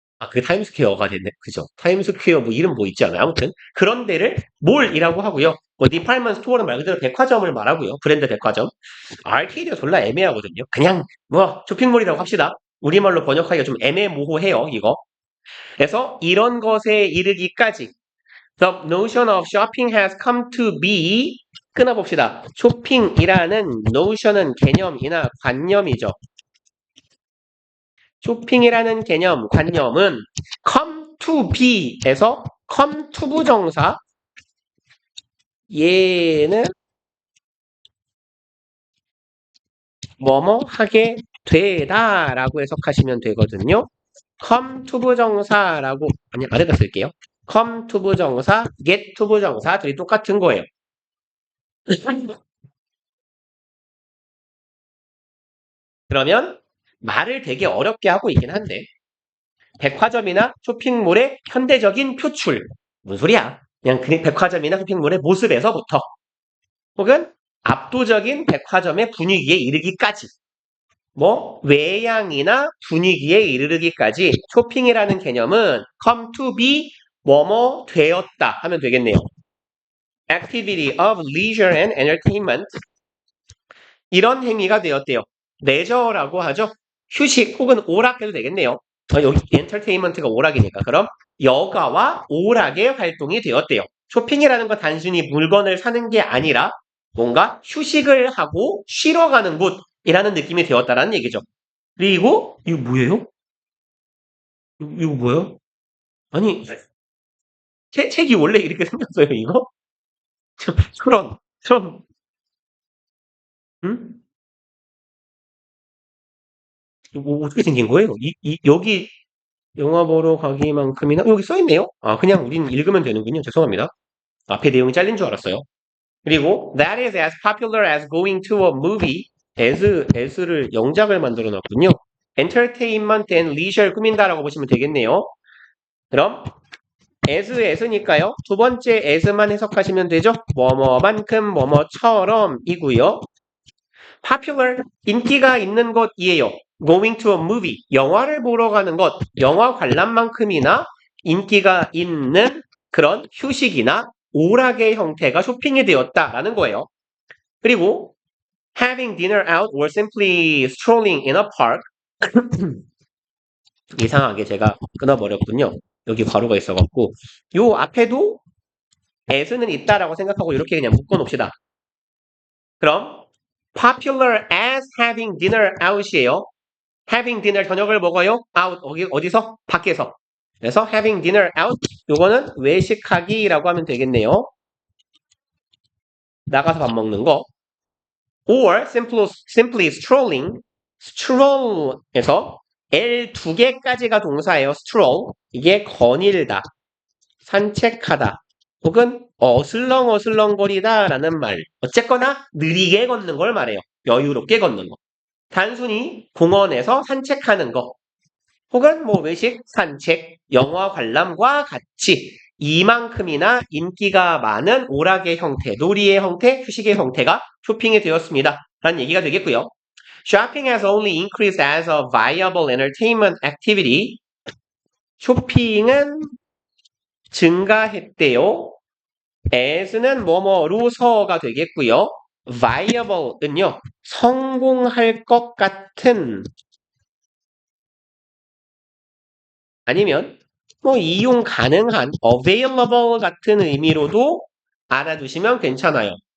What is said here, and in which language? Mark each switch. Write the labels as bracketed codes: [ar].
[ko] 그게 타임스퀘어가 됐네. 그죠? 타임스퀘어 뭐 이름 뭐 있지 않아요? 아무튼 그런 데를 몰이라고 하고요. 뭐 디파트먼트 스토어는 말 그대로 백화점을 말하고요. 브랜드 백화점. 아케이드가 졸라 애매하거든요. 그냥 뭐 쇼핑몰이라고 합시다. 우리말로 번역하기가 좀 애매모호해요, 이거. 그래서 이런 것에 이르기까지 [en] The notion of shopping has come to be [ko] 끊어봅시다. 쇼핑이라는 notion은 개념이나 관념이죠. 쇼핑이라는 개념, 관념은 [en] come to be [ko] 에서 come to 부정사 얘는 뭐뭐 하게 되다 라고 해석하시면 되거든요. come to 부정사라고 아니 아래다 쓸게요. come to 부정사, get to 부정사 둘이 똑같은 거예요. 그러면 말을 되게 어렵게 하고 있긴 한데 백화점이나 쇼핑몰의 현대적인 표출 무슨 소리야? 그냥 백화점이나 쇼핑몰의 모습에서부터 혹은 압도적인 백화점의 분위기에 이르기까지 뭐 외양이나 분위기에 이르기까지 쇼핑이라는 개념은 [en] come to be [ko] 뭐뭐 되었다 하면 되겠네요. [en] activity of leisure and entertainment [ko] 이런 행위가 되었대요. 레저라고 하죠. 휴식 혹은 오락해도 되겠네요. 여기 엔터테인먼트가 오락이니까 그럼 여가와 오락의 활동이 되었대요. 쇼핑이라는 건 단순히 물건을 사는 게 아니라 뭔가 휴식을 하고 쉬러 가는 곳이라는 느낌이 되었다라는 얘기죠. 그리고 이거 뭐예요? 이거 뭐예요? 아니 책이 원래 이렇게 생겼어요 이거? 그런 응? 이거 어떻게 생긴 거예요? 여기 영화 보러 가기만큼이나 여기 써 있네요. 그냥 우린 읽으면 되는군요. 죄송합니다. 앞에 내용이 잘린 줄 알았어요. [en] 그리고 that is as popular as going to a movie. [ko] as를 영작을 만들어 놨군요. [en] entertainment and leisure [ko] 꾸민다라고 보시면 되겠네요. 그럼 as니까요. 두 번째 as만 해석하시면 되죠. 뭐뭐만큼 뭐뭐처럼이고요. popular 인기가 있는 것이에요. [en] going to a movie [ko] 영화를 보러 가는 것 영화 관람만큼이나 인기가 있는 그런 휴식이나 오락의 형태가 쇼핑이 되었다라는 거예요. [en] 그리고 having dinner out or simply strolling in a park [ko] 이상하게 제가 끊어버렸군요. 여기 괄호가 있어갖고 요 앞에도 as는 있다라고 생각하고 이렇게 그냥 묶어놓읍시다. [en] 그럼 popular as having dinner out이에요. having dinner [ko] 저녁을 먹어요. out 어디서? 밖에서. 그래서 having dinner out 요거는 외식하기라고 하면 되겠네요. 나가서 밥 먹는 거. [en] or simply strolling [ko] stroll에서 L 두 개까지가 동사예요. stroll 이게 거닐다, 산책하다 혹은 어슬렁어슬렁거리다 라는 말 어쨌거나 느리게 걷는 걸 말해요. 여유롭게 걷는 거. 단순히 공원에서 산책하는 거 혹은 뭐 외식, 산책, 영화 관람과 같이 이만큼이나 인기가 많은 오락의 형태, 놀이의 형태, 휴식의 형태가 쇼핑이 되었습니다. 라는 얘기가 되겠고요. [en] Shopping has only increased as a viable entertainment activity. [ko] 쇼핑은 증가했대요. as는 뭐뭐로서가 되겠고요. viable은요. 성공할 것 같은 아니면 뭐 이용 가능한 available 같은 의미로도 알아두시면 괜찮아요.